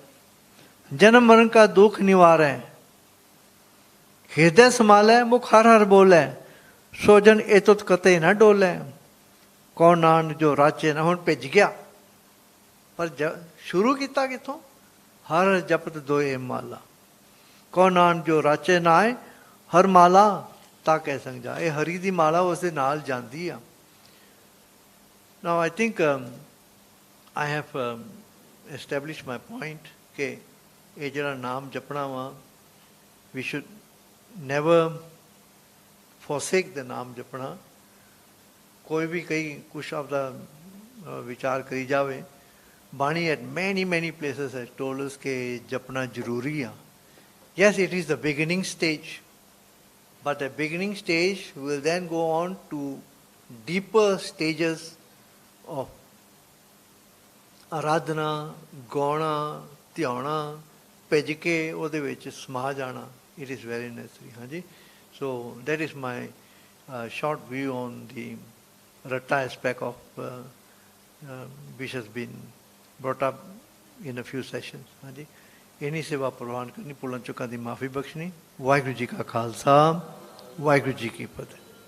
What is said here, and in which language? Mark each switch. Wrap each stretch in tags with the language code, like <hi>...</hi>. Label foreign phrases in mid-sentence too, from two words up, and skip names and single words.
<pa>ਜਨਮ ਮਰਨ ਕਾ ਦੁੱਖ ਨਿਵਾਰੈ, ਹਿਰਦੈ ਸੰਭਾਲੈ, ਮੁਖ ਹਰ ਹਰ ਬੋਲੈ, ਸੋਜਨ ਇਹ ਤੁਤ ਕਤੇ ਨਾ ਡੋਲੈ। ਕੌਣ ਨਾਨਕ ਜੋ ਰਾਚੇ ਨਾ, ਹੁਣ ਭਿੱਜ ਗਿਆ, ਪਰ ਸ਼ੁਰੂ ਕੀਤਾ ਕਿੱਥੋਂ? ਹਰ ਜਪਤ ਦੋਏ ਮਾਲਾ, ਕੌਣ ਨਾਨਕ ਜੋ ਰਾਚੇ ਨਾ ਆਏ, ਹਰ ਮਾਲਾ ਤਾਂ ਕਹਿ ਸੰਗ ਜਾ। ਇਹ ਹਰੀ ਦੀ ਮਾਲਾ ਉਸ ਦੇ ਨਾਲ ਜਾਂਦੀ ਆ।</pa> <en>Now I think I have established my point</en> <pa>ਕਿ ਇਹ ਜਿਹੜਾ ਨਾਮ ਜਪਣਾ ਵਾ,</pa> <en>we should never forsake the</en> <pa>ਨਾਮ ਜਪਣਾ। ਕੋਈ ਵੀ ਕਈ ਕੁਛ ਆਪਦਾ ਵਿਚਾਰ ਕਰੀ ਜਾਵੇ, ਬਾਣੀ</pa> <en>at many places has told us</en> <pa>ਕਿ ਜਪਣਾ ਜ਼ਰੂਰੀ ਆ।</pa> <en>Yes, it is the beginning stage, but the beginning stage will then go on to deeper stages of</en> <pa>ਆਰਾਧਨਾ, ਗਾਉਣਾ, ਧਿਆਉਣਾ, ਭਿੱਜ ਕੇ ਉਹਦੇ ਵਿੱਚ ਸਮਾ ਜਾਣਾ,</pa> <en>it is very necessary. ਹਾਂਜੀ, so that is my short view on the ratta aspect of which has been brought up in a few sessions.</en> <pa>ਹਾਂਜੀ, ਇੰਨੀ ਸੇਵਾ ਪ੍ਰਵਾਨ ਕਰਨੀ, ਭੁੱਲਾਂ ਚੁੱਕਾਂ ਦੀ ਮਾਫੀ ਬਖਸ਼ਣੀ। ਵਾਹਿਗੁਰੂ ਜੀ ਕਾ ਖਾਲਸਾ, ਵਾਹਿਗੁਰੂ ਜੀ ਕੀ ਫਤਿਹ।</pa>